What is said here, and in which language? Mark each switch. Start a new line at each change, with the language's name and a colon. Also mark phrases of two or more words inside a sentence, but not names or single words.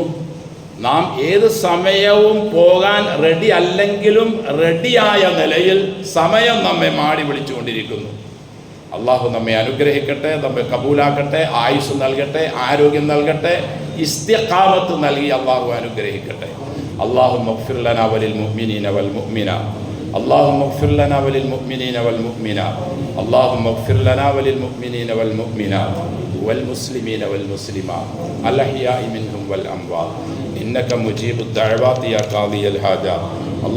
Malayalam: നാം ഏത് സമയവും പോകാൻ റെഡി അല്ലെങ്കിലും റെഡിയായ നിലയിൽ സമയം നമ്മെ മാടി വിളിച്ചുകൊണ്ടിരിക്കുന്നു. അള്ളാഹു നമ്മെ അനുഗ്രഹിക്കട്ടെ, നമ്മെ കബൂലാക്കട്ടെ, ആയുസ് നൽകട്ടെ, ആരോഗ്യം നൽകട്ടെ, ഇസ്തിഖാമത്ത് നൽകി അള്ളാഹു അനുഗ്രഹിക്കട്ടെ.
Arabic: اللهم اغفر لنا وللمؤمنين والمؤمنات. اللهم اغفر لنا وللمؤمنين والمؤمنات. اللهم اغفر لنا وللمؤمنين والمؤمنات والمسلمين والمسلمات الأحياء منهم والأموات إنك مجيب الدعوات يا قاضي الحاجات.